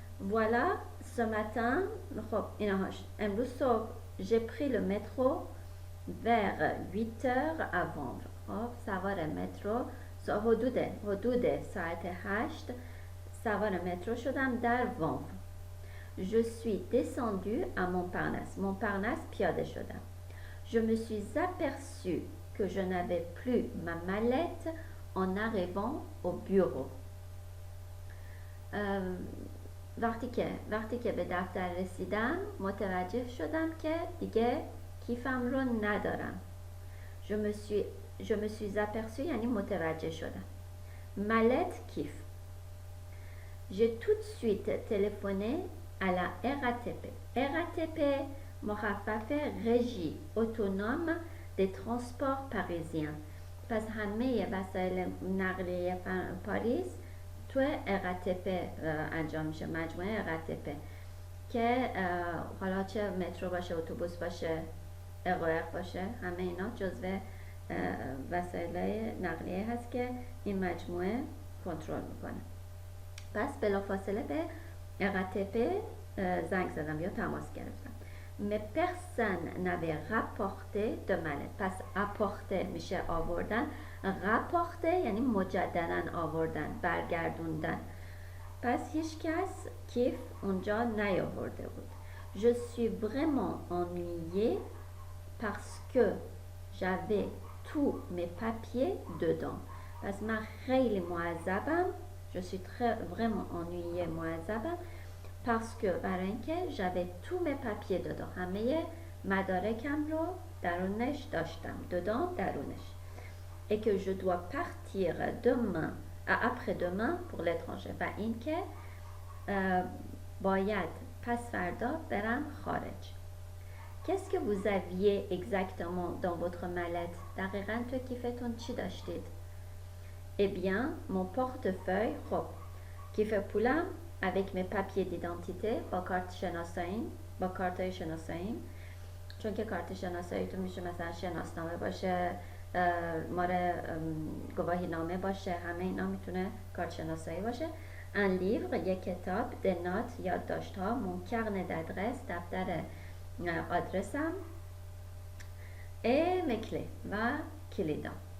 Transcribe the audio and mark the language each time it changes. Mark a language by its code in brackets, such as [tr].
[fr] Voilà, ce matin, [fa] خب اینهاش. امروز صبح [fr] j'ai pris le métro vers 8 heures avant. [fa] خب سوار مترو حدود ساعت 8 سوار مترو شدم در وانف. [fr] Je suis descendu à Montparnasse. [fa] Montparnasse پیاده شدم. [fr] Je me suis aperçu que je n'avais plus ma mallette en arrivant au bureau. [fa] وقتی که به دفتر رسیدم متوجه شدم که دیگه کیفم رو ندارم. [fr] Je me suis aperçu [fa] یعنی متوجه شدم. [fr] Mallette کیف. J'ai tout de suite téléphoné à la RATP. RATP مخفف régie autonome des transports parisiens. [fa] پس همه وسایل نقلیه پاریس تو RATP انجام میشه. مجموعه RATP که حالا چه مترو باشه، اتوبوس باشه، اقایق باشه، همه اینا جزو وسایل نقلیه هست که این مجموعه کنترل میکنه. پس بلافاصله به RATP زنگ زدم یا تماس گرفتم. [fr] Mais personne n'avait rapporté de mallette. [fa] پس apporter میشه آوردن. rapporter یعنی مجدداً آوردن، برگردوندن. پس هیچ کس کیف اونجا نیاورده بود. [fr] Je suis vraiment ennuyée parce que j'avais tous mes papiers dedans. [fa] پس من خیلی معذبم. [fr] Je suis vraiment ennuyée معذبم parce que [fa] برای اینکه [fr] j'avais tous mes papiers dedans. [fa] همه مدارکم رو درونش داشتم. [fr] dedans درونش. Et que je dois partir demain après-demain pour l'étranger. [fa] و اینکه باید پس فردا برم خارج. [fr] Qu'est-ce que vous aviez exactement dans votre mallette? [fa] دقیقاً تو کیفتون چی داشتید؟ [fr] Eh bien, mon portefeuille [fa] خب کیف پولم [fr] avec mes papiers d'identité [fa] با کارت شناساییم با کارتای شناساییم چون که کارت شناساییتون میشه مثلا شناسنامه باشه ماره گواهی نامه باشه همه اینا میتونه کارت شناسایی باشه [fr] un livre [fa] یک کتاب [fr] des notes [fa] یادداشت ها [fr] mon carnet d'adresse [fa] دفتر آدرسم [fr] et mes clés [fa] و کلیدام